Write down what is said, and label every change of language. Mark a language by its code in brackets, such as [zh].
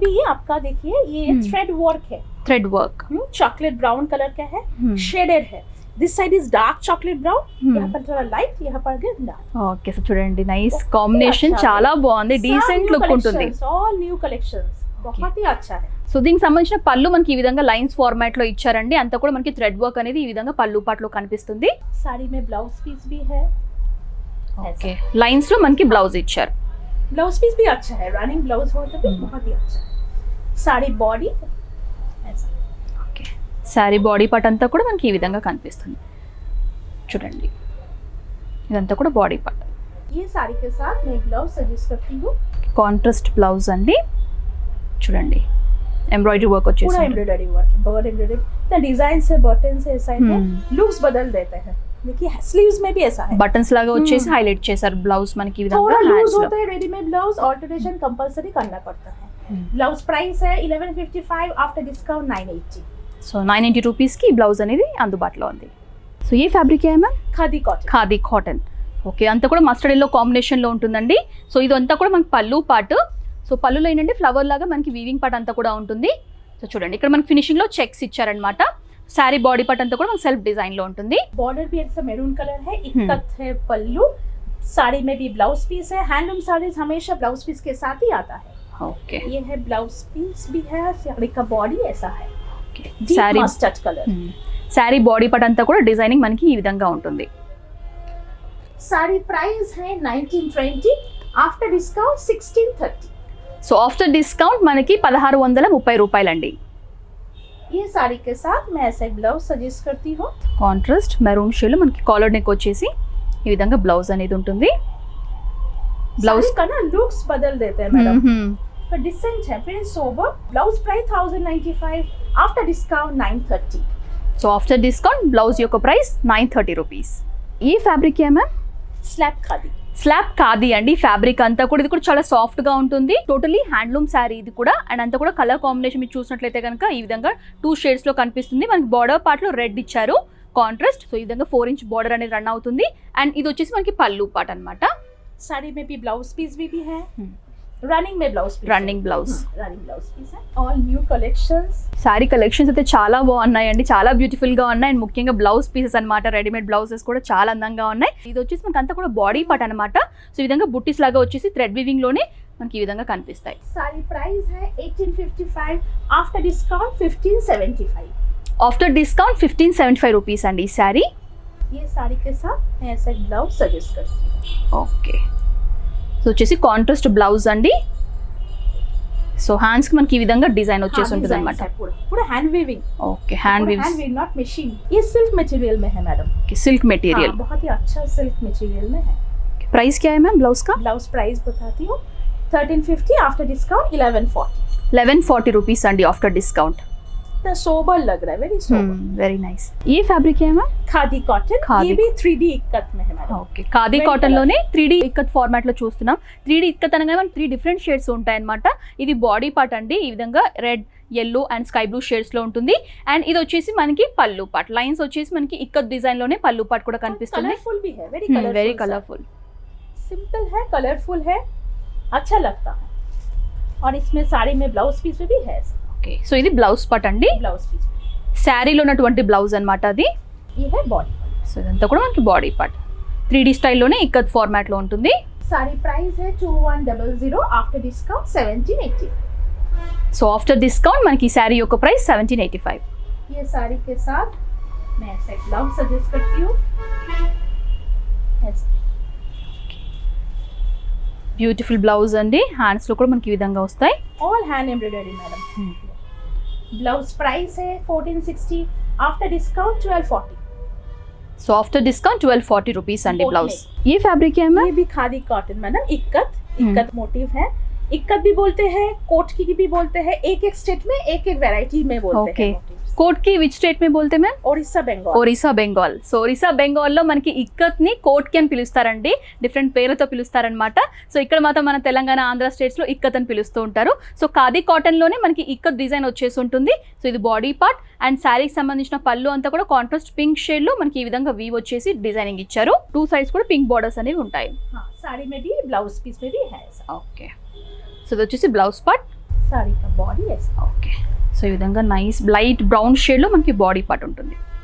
[hi] भी ये आपका देखिए, ये थ्रेड वर्क है. Thread work. Chocolate brown colour का है, शेडेड है. [en] This side is dark chocolate brown. [hi] यहाँ पर थोड़ा लाइट, यहाँ पर डार्क. [te] ఓకే, సో చూడండి నైస్ కాంబినేషన్, చాలా బాగుంది. డీసెంట్ లుక్ ఉంటుంది. [hi] ऑल न्यू कलेक्शंस, बहुत ही अच्छा है. [te] సో దీనికి సంబంధించిన పళ్ళు మనకి ఈ విధంగా లైన్స్ ఫార్మాట్ లో ఇచ్చారండి. అంతా కూడా మనకి థ్రెడ్ వర్క్ అనేది ఈ విధంగా పళ్ళు పాటలో కనిపిస్తుంది. [hi] साड़ी में ब्लाउज पीस भी है. [te] ఓకే, లైన్స్ లో మనకి బ్లౌజ్ ఇచ్చారు. [hi] ब्लाउज पीस भी अच्छा है, रनिंग ब्लाउज हो तो भी बहुत ही अच्छा है. साड़ी बॉडी ऐसा. [te] ఓకే, శారీ బాడీ పార్ట్ అంతా కూడా మనకి ఈ విధంగా కనిపిస్తుంది. చూడండి, ఇదంతా కూడా బాడీ పార్ట్. [hi] ये साड़ी के साथ मैं एक ब्लाउज सजेस्ट करती हूँ, [te] కాంట్రాస్ట్ బ్లౌజ్ అండి. చూడండి, ఎంబ్రాయిడరీ వర్క్ వచ్చేసి [hi] पूरा एम्ब्रॉयडरी वर्क है, बहुत एम्ब्रॉयडरी. तो डिजाइन से बटन से साइड में लुक्स बदल देते हैं. देखिए स्लीव्स में भी ऐसा है, [te] బటన్స్ లాగా వచ్చేసి హైలైట్ చేశారు బ్లౌజ్ మనకి ఈ విధంగా [hi] थोड़ा लूज [te] హ్యాండ్స్ లో [hi] होता है रेडीमेड ब्लाउज, ऑल्टरेशन कंपलसरी करना पड़ता है। ब्लाउज प्राइस है 1155 आफ्टर डिस्काउंट 980। [te] సో 980 రూపీస్ కి ఈ బ్లౌజ్ అనేది అందుబాటులో ఉంది. సో ఏ ఫ్యాబ్రిక్ ఏ ma'am? [hi] Khadi cotton. [te] Khadi cotton. Okay, అంతా కూడా మస్టర్డ్ ఎల్లో కాంబినేషన్లో ఉంటుందండి. సో ఇదంతా కూడా మనకి పళ్ళు పార్ట్. సో పళ్ళులో ఏంటంటే ఫ్లవర్ లాగా మనకి వీవింగ్ పార్ట్ అంతా కూడా ఉంటుంది. సో చూడండి ఇక్కడ మనకి ఫినిషింగ్లో చెక్స్ ఇచ్చారనమాట. శారీ బాడీ పార్ట్ అంతా కూడా మనకి సెల్ఫ్ డిజైన్లో ఉంటుంది. [hi] बॉर्डर भी ऐसा मैरून कलर है, इक्कत है पल्लू, साड़ी में भी ब्लाउज पीस है। हैंडलूम साड़ीज हमेशा ब्लाउज पीस के साथ ही आता है। [te] ఓకే [hi] ये है ब्लाउज पीस भी है, साड़ी का बॉडी ऐसा है, [te] okay. [en] deep [te] sari [en] Mustard colour. [te] Sari body part అంతా కూడా డిజైనింగ్ మనకి ఈ విధంగా ఉంటుంది. [hi] साड़ी प्राइस है 1920 after discount 1630। [te] So after discount మనకి 1630 రూపాయలండి. [hi] ये साड़ी के साथ मैं ऐसा ब्लाउज सजेस्ट करती हूँ। [te] కాంట్రాస్ట్ మెరూన్ షేడ్ మనకి కాలర్ నెక్ వచ్చేసి ఈ విధంగా బ్లౌజ్ అనేది ఉంటుంది. [hi] ब्लाउज का ना लुक्स बदल देते हैं मैडम, तो डिसेंट है, print sober. Blouse price 1095 after discount 930। [te] So after discount blouse యొక్క ప్రైస్ 930 రూపీస్. ఈ ఫ్యాబ్రిక్ ఏ ma'am? [hi] Slab khadi. [te] Slab khadi అండి. ఫ్యాబ్రిక్ అంతా కూడా ఇది కూడా చాలా సాఫ్ట్ గా ఉంటుంది. టోటలీ హ్యాండ్లూమ్ శారీ ఇది కూడా. అండ్ అంతా కూడా కలర్ కాంబినేషన్ మీరు చూసినట్లయితే కనుక ఈ విధంగా 2 షేడ్స్ లో కనిపిస్తుంది. మనకి బార్డర్ పార్ట్ లో రెడ్ ఇచ్చారు కాంట్రాస్ట్. సో ఈ విధంగా 4 ఇంచ్ బార్డర్ అనేది రన్ అవుతుంది. అండ్ ఇది వచ్చేసి మనకి పళ్ళు పార్ట్ అన్నమాట. [hi] साड़ी में भी ब्लाउज पीस भी है, रनिंग में blouse piece, [te] running blouse. [hi] Running blouse piece है। All न्यూ collections. [te] శారీ కలెక్షన్స్ అయితే చాలా బాగున్నాయండి, చాలా బ్యూటిఫుల్ గా ఉన్నాయి. అండ్ ముఖ్యంగా బ్లౌజ్ పీసెస్ అన్నమాట, రెడీమేడ్ బ్లౌజెస్ కూడా చాలా అందంగా ఉన్నాయి. ఇది వచ్చేసి మనకి అంతా కూడా బాడీ పార్ట్ అన్నమాట. సో ఈ విధంగా బుట్టీస్ లాగా వచ్చేసి థ్రెడ్ వీవింగ్ లోనే మనకి ఈ విధంగా కనిపిస్తాయి. [hi] साड़ी प्राइस है 1855 after discount 1575। [te] After discount 1575 rupees అండి ఈ శారీ. [hi] ये साड़ी के साथ मैं ऐसा ब्लाउज सजेस्ट करती हूँ। [te] ఓకే, సో వచ్చేసి కాంట్రాస్ట్ బ్లౌజ్ అండి. సో హ్యాండ్స్ కి మనకి ఈ విధంగా డిజైన్ వచ్చేసి ఉంటుంది అనమాట. [hi] पूरा पूरा hand weaving. [te] Okay, hand [hi] hand [te] weaves. [hi] Weave not machine. ये सिल्क मटेरियल में है मैडम। Silk material. हाँ, बहुत ही अच्छा सिल्क मटेरियल में है। प्राइस क्या है मैम ब्लाउज का? ब्लाउज प्राइस बताती हूँ 1350 आफ्टर डिस्काउंट 1140। [te] 1140 रुपीस अंडी आफ्टर डिस्काउंट. [hi] तो सोबर लग रहा है, वेरी सोबर, [en] Very nice. [hi] ये फैब्रिक है मैम? खादी कॉटन। खादी. ये भी 3D इक्कत में है मैडम। [te] ఓకే, ఖాదీ కాటన్ లోనే 3D ఇక్కత్ ఫార్మాట్ లో చూస్తున్నాం. 3D ఇక్కత్ అనగానే మనకి 3 డిఫరెంట్ షేడ్స్ ఉంటాయి అన్నమాట. ఇది బాడీ పార్ట్ అండి. ఈ విధంగా red, yellow and sky blue shades లో ఉంటుంది. అండ్ ఇది వచ్చేసి మనకి పళ్ళు పార్ట్. లైన్స్ వచ్చేసి మనకి ఇక్కత్ డిజైన్ లోనే పళ్ళు పార్ట్ కూడా కనిపిస్తుంది. [hi] कलरफुल भी है, very colourful, [te] very colourful. [hi] Simple है, कलरफुल है, अच्छा लगता है। और इसमें साड़ी में ब्लाउज पीस भी है। [te] ఓకే, సో ఇది బ్లౌజ్ పార్ట్ అండి. [hi] ब्लाउज पीस [te] శారీలో ఉన్నటువంటి బ్లౌజ్ అన్నమాట అది. [hi] ये है बॉडी। [te] సో ఇదంతా కూడా మనకి body part 3D స్టైల్లోనే ikat format లో ఉంటుంది. [hi] साड़ी प्राइस है 2100 after discount 1780। [te] So after discount మనకి ఈ శారీ యొక్క ప్రైస్ 1785. [hi] ये साड़ी के साथ मैं ऐसा ब्लाउज सजेस्ट करती हूँ। [te] బ్యూటిఫుల్ బ్లౌజ్ అండి. హ్యాండ్స్ లో కూడా మనకి ఈ విధంగా వస్తాయి. [hi] All hand embroidery madam. Blouse price है 1460 after discount 1240। [te] So after discount 1240 rupees అండి [en] Boat [te] బ్లౌజ్. [hi] ये फैब्रिक है मैम? ये भी khadi cotton madam. Ikat motive है। इक्कत भी बोलते हैं, कोट की भी बोलते हैं। एक एक स्टेट में एक एक वैरायटी में बोलते [te] ఓకే, [hi] हैं। [te] కోట్ కి విచ్ స్టేట్ [hi] में बोलते मैम? ओडिशा बंगाल। [te] ఒరిస్సా బెంగాల్. సో ఒరిస్సా బెంగాల్లో మనకి ఇక్కత్ ని కోట్ కి అని పిలుస్తారండి. డిఫరెంట్ పేర్లతో పిలుస్తారనమాట. సో ఇక్కడ మాత్రం మన తెలంగాణ, ఆంధ్ర స్టేట్స్ లో ఇక్కత్ అని పిలుస్తూ ఉంటారు. సో ఖాదీ కాటన్ లోనే మనకి ఇక్కత్ డిజైన్ వచ్చేసి ఉంటుంది. సో ఇది బాడీ పార్ట్ అండ్ శారీకి సంబంధించిన పళ్ళు అంతా కూడా కాంట్రాస్ట్ పింక్ షేడ్ లో మనకి ఈ విధంగా వీవ్ వచ్చేసి డిజైనింగ్ ఇచ్చారు. 2 సైడ్స్ కూడా పింక్ బార్డర్స్ అనేవి ఉంటాయి. [hi] हाँ, साड़ी में भी ब्लाउज पीस में भी है ऐसा। [te] ఓకే, సో ఇది వచ్చేసి బ్లౌజ్ పార్ట్. [hi] साड़ी का बॉडी ऐसा। [te] ఓకే, సో ఈ విధంగా నైస్ లైట్ బ్రౌన్ షేడ్ లో మనకి బాడీ పార్ట్ ఉంటుంది.